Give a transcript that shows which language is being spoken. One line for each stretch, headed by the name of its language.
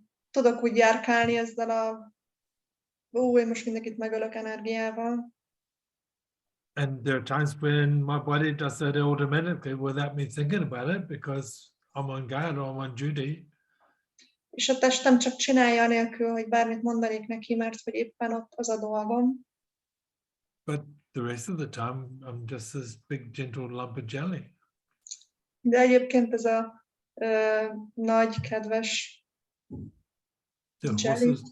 Hungarian: Tudok úgy járkálni ezzel én most mindenkit megölök energiával.
English: And there are times when my body does that automatically without me thinking about it because I'm on guard or I'm on duty.
Hungarian: És a testem csak csinálja anélkül, hogy bármit mondanék neki, mert hogy éppen ott az a dolgom.
English: But the rest of the time, I'm just this big, gentle lump of jelly.
Hungarian: De egyébként ez a nagy, kedves jelly.